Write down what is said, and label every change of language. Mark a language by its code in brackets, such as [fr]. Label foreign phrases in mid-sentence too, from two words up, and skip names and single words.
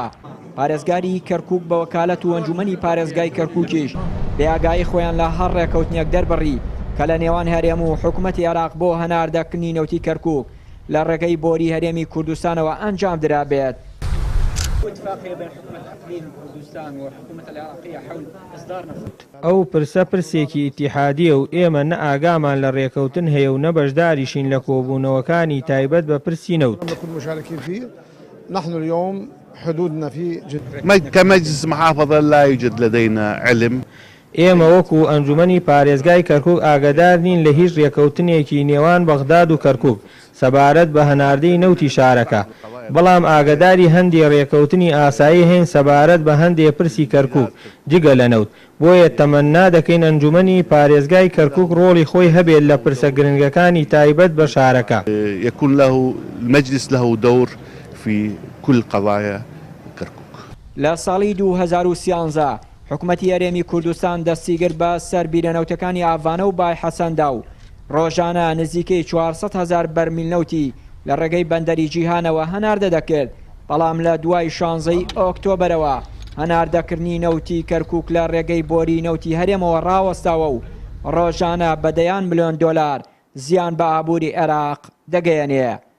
[ckb] پارێزگاری کەرکووک بە وەکالەت و ئەنجومەنی پارێزگای کەرکووکیش بێئاگایی خۆیان لە هەر ڕێکەوتنێک دەربڕی کە لە نێوان هەرێم و حکوومەتی عێراق بۆ هەناردەکردنی نەوتی کەرکووک لە ڕێگەی بۆری هەرێمی کوردستانەوە ئەنجام درابێت. ئەو پرسە پرسێکی ئیتیحادیە و ئێمە نە ئاگامان لە ڕێکەوتن هەیە و نە بەشداریشین لە کۆبوونەوەکانی تایبەت بە پرسی نەوت. [ar] نحن اليوم حدودنا في كمجلس محافظة لا يوجد لدينا علم. [ckb] ئێمە وەکو ئەنجومەنی پارێزگای کەرکووک ئاگادار نین لە هیچ ڕێکەوتنێکی نێوان بەغداد و کەرکووک سەبارەت بە هەناردەی نەوتی شارەکە، بەڵام ئاگاداری هەندێک ڕێکەوتنی ئاسایی هەین سەبارەت بە هەندێک پرسی کەرکووک جگە لە نەوت. بۆیە تەمەنا دەکەین ئەنجومەنی پارێزگای کەرکووک ڕۆڵی خۆی هەبێت لە پرسە گرنگەکانی تایبەت بە شارەکە. [ar] يكون له المجلس له دور في كل قضايا كركوك. [ckb] لە ساڵی 2013 حکوومەتی هەرێمی کوردستان دەستیگرت بە سەر بیرەنەوتەکانی ئاڤانە و بای حەسەندا و ڕۆژانە نزیکەی 400,000 بەرمیل نەوتی لە ڕێگەی بەندەری جیهانەوە هەناردە دەکرد. بەڵام لە دوای 16 ئۆکتۆبرەوە هەناردەکردنی نەوتی کەرکووک لە ڕێگەی بۆری نەوتی هەرێمەوە ڕاوەستاوە و ڕۆژانە بەدەیان ملیۆن دۆلار زیان بە ئابووری عێراق دەگەیەنێ.